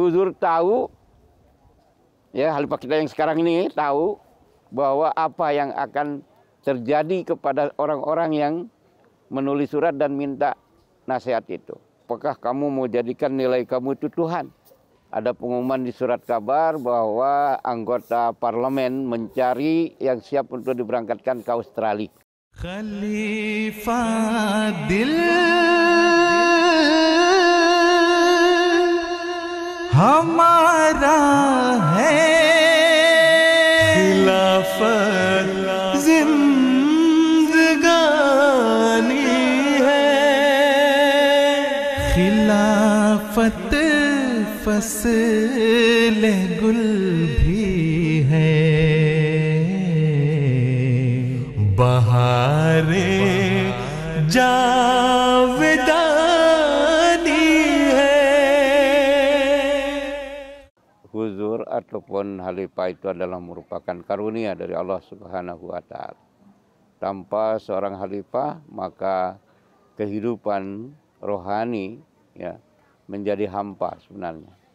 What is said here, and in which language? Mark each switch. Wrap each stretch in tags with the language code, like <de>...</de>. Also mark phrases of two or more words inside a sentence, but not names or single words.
<id>Huzur tahu, ya khalifah kita yang sekarang ini tahu bahwa apa yang akan terjadi kepada orang-orang yang menulis surat dan minta nasihat itu. Apakah kamu mau jadikan nilai kamu itu Tuhan? Ada pengumuman di surat kabar bahwa anggota parlemen mencari yang siap untuk diberangkatkan ke Australia.</id> <ur>خلیفہ دل ہمارا ہے خلافت زندگانی ہے خلافت فصل گل بھی ہے بہارے جاودانی ہے.</ur> <id>Huzur ataupun khalifah itu adalah merupakan karunia dari Allah</id> <ar>سبحانه و تعالى.</ar> <id>Tanpa seorang khalifah maka kehidupan rohani ya menjadi hampa sebenarnya.</id>